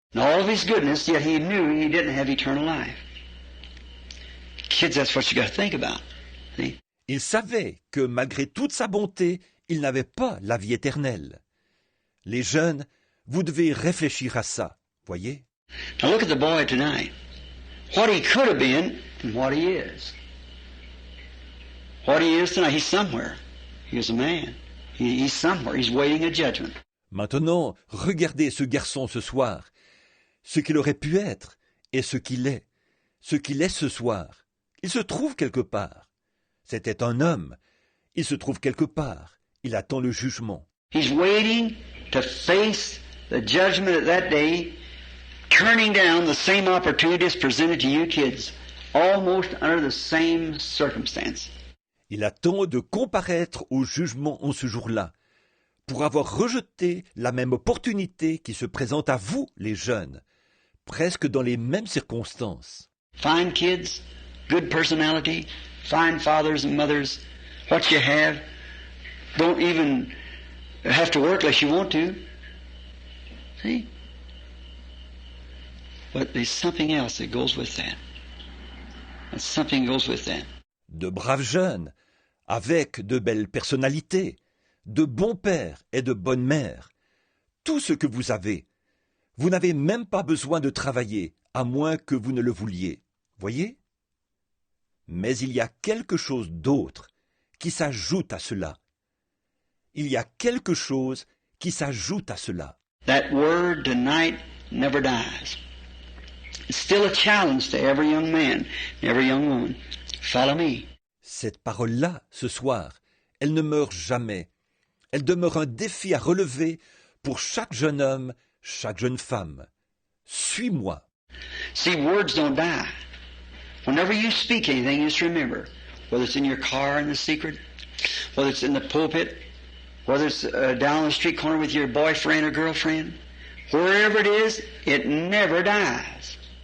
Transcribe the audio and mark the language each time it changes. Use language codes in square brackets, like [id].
[en] And all of his goodness, yet he knew he didn't have eternal life. Kids, that's what you got to think about. See? [fr] Il savait que malgré toute sa bonté, il n'avait pas la vie éternelle. Les jeunes, vous devez réfléchir à ça, voyez? [en] Now look at the boy tonight. What he could have been and what he is. What he is tonight, he's somewhere. He is a man. He's somewhere. He's waiting a judgment. [fr] Maintenant, regardez ce garçon ce soir, ce qu'il aurait pu être et ce qu'il est ce soir. Il se trouve quelque part. C'était un homme. Il se trouve quelque part. Il attend le jugement. [en] He's waiting to face the judgment of that day, turning down the same opportunities presented to you kids, almost under the same circumstance. [fr] Il attend de comparaître au jugement en ce jour-là, pour avoir rejeté la même opportunité qui se présente à vous, les jeunes, presque dans les mêmes circonstances. [en] Fine kids, good personality, fine fathers and mothers, what you have. Don't even have to work unless you want to. See? But there's something else that goes with that. And something goes with that. [fr] De braves jeunes, avec de belles personnalités, de bons pères et de bonnes mères. Tout ce que vous avez. Vous n'avez même pas besoin de travailler, à moins que vous ne le vouliez. Voyez? Mais il y a quelque chose d'autre qui s'ajoute à cela. Il y a quelque chose qui s'ajoute à cela. [en] That word tonight never dies. It's still a challenge to every young man, every young woman. Follow me. [fr] Cette parole-là, ce soir, elle ne meurt jamais. Elle demeure un défi à relever pour chaque jeune homme, chaque jeune femme. Suis-moi. [en] See, words don't die. Whenever you speak anything, just remember, whether it's in your car in the secret, whether it's in the pulpit, whether it's down the street corner with your boyfriend or girlfriend, wherever it is, it never dies.